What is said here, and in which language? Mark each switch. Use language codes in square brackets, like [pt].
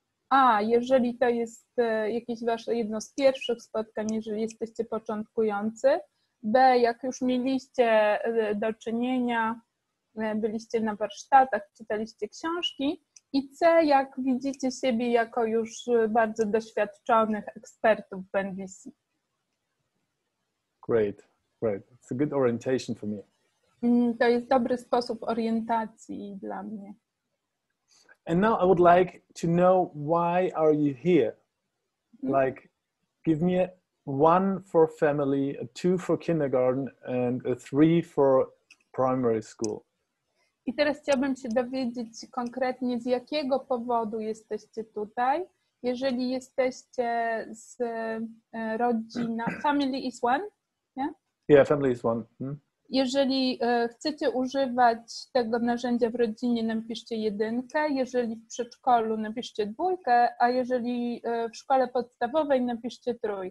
[pl] A, jeżeli to jest jakieś wasze jedno z pierwszych spotkań, jeżeli jesteście początkujący. B, jak już mieliście do czynienia, byliście na warsztatach, czytaliście książki. I C, jak widzicie siebie jako już bardzo doświadczonych ekspertów w NVC. [en] Great. It's a good orientation for me. [pl] To jest dobry sposób orientacji dla mnie. [en] And now I would like to know, why are you here? Like, give me 1 for family, a 2 for kindergarten, and a 3 for primary school. [pl] I teraz chciałabym się dowiedzieć konkretnie, z jakiego powodu jesteście tutaj. Jeżeli jesteście z rodzina, [en] family is 1, yeah? Yeah, family is 1. [pl] Jeżeli chcecie używać tego narzędzia w rodzinie, napiszcie 1, jeżeli w przedszkolu napiszcie 2, a jeżeli w szkole podstawowej napiszcie 3.